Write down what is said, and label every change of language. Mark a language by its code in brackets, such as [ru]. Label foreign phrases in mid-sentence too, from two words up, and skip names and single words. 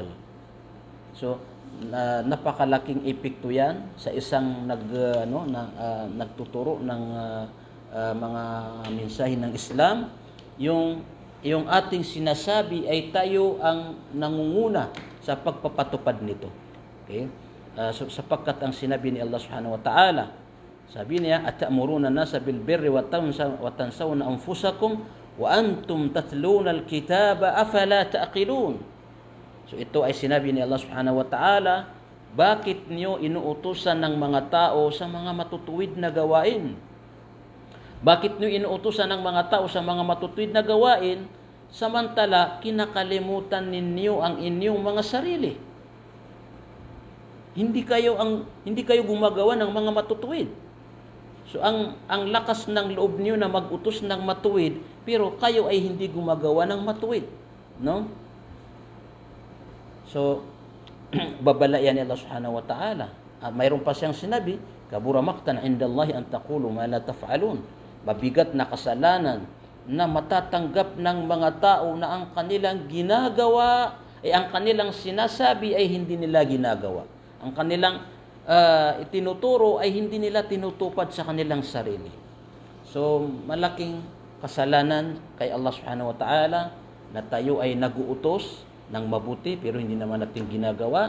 [tl] So, napakalaking epekto yan sa isang nagtuturo ng mga mensahe ng Islam, yung ating sinasabi ay tayo ang nangunguna sa pagpapatupad nito. Okay? Sapagkat ang sinabi ni Allah [ar] سبحانه وتعالى, [tl] sabi niya, [ar] "أتأمرون الناس بالبر وتنسون أنفسكم وأنتم تتلون الكتاب أفلا تعقلون." [tl] So ito ay sinabi ni Allah [ar] سبحانه وتعالى, [tl] bakit niyo inuutusan ng mga tao sa mga matutuwid na gawain? Bakit niyo inuutusan ng mga tao sa mga matutuwid na gawain, samantala kinakalimutan ninyo ang inyong mga sarili? Hindi kayo gumagawa ng mga matutuwid. So ang lakas ng loob niyo na mag-utos ng matuwid, pero kayo ay hindi gumagawa ng matuwid, no? So babalayan ni Allah [ar] سبحانه وتعالى. [tl] At mayroon pa siyang sinabi, [ar] كبر مقتا عند الله أن تقولوا ما لا تفعلون. [tl] Mabigat na kasalanan na matatanggap ng mga tao na ang kanilang ginagawa ang kanilang sinasabi ay hindi nila ginagawa. Ang kanilang itinuturo ay hindi nila tinutupad sa kanilang sarili. So, malaking kasalanan kay Allah [ar] سبحانه وتعالى [tl] na tayo ay nag-uutos ng mabuti pero hindi naman natin ginagawa.